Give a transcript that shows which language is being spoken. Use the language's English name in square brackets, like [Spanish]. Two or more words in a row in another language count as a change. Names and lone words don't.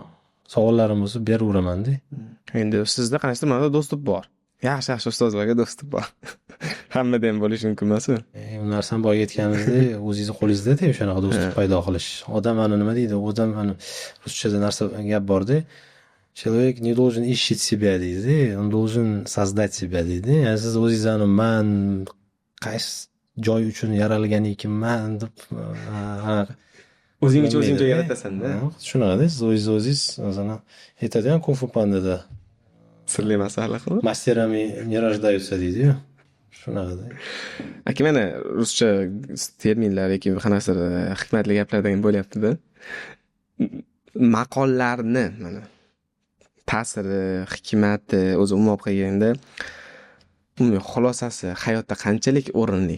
[Uzbek] Savollarim bo'lsa beraveraman-da. Endi sizda qancha mana do'stlik bor. Yaxshi ustozlarga do'stlik bor. Hammada ham bo'lishi mumkin emas-ku. Bu narsani boya aytganimizda, o'zingiz qo'lingizda-da o'shanaqa do'stlik paydo qilish. Odam nima deydi? Odam ruschada narsa gap bor-da. [Russian] Человек не должен ищет себя deydi, он должен создать себя deydi. [Uzbek] Ya'ni siz o'zingizni men qaysi joy uchun yaralgan ekanman deb o'zingga o'zing joy yaratasan-da. Shunaqa-da, siz o'zingiz masalan aytadigan Kung Fu Pandada sirli masala qilib. [Russian] Мастерами не рождаются [Uzbek] deydi-yu. Shunaqada. Aka mana ruscha terminlar yoki qanaqasidir hikmatli gaplardan bo'lyapti-da. Maqollarni mana ta'siri, hikmati o'zi umuman olib kelganda umumiy xulosasi hayotda qanchalik o'rinli?